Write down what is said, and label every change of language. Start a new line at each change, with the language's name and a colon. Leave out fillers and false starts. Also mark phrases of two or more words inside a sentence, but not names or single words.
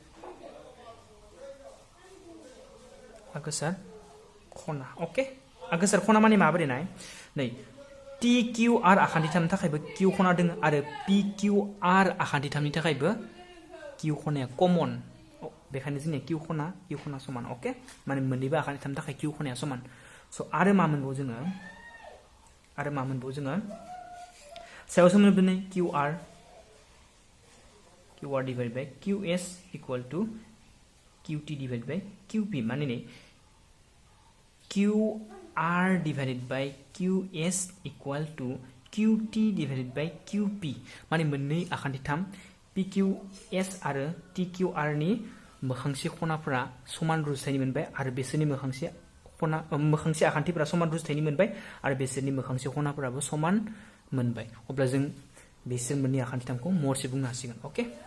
Bodo: ओके आगोसार खना माने माबोरै नाय नै TQR आखान्थि 3 नि थाखायबो Q खना दङ आरो PQR आखान्थि 3 नि थाखायबो Q खनाया कमन बेखायनो जोंनिया Q खना समान ओके माने मोननैबो आखान्थि 3 नि थाखाय Q खनाया समान स' आरो मा मोनबावो जोङो सायावसो मोनबोदों नै
English: QR divided by QS equal to QT divided by QP
Bodo: माने नै
English: QR divided by QS equal to QT divided by QP
Bodo: माने मोननै आखान्थि 3 PQS आरो TQR नि मोखांसे खनाफोरा समान रुजुथायनि मोनबाय आरो बिसोरनि मोखांसे आखान्थिफोरा समान रुजुथायनि मोनबाय आरो बिसोरनि मोखांसे खनाफोराबो समान मोनबाय अब्ला जों बिसोर मोननै आखान्थि 3 खौ मरसे बुंनो हासिगोन ओके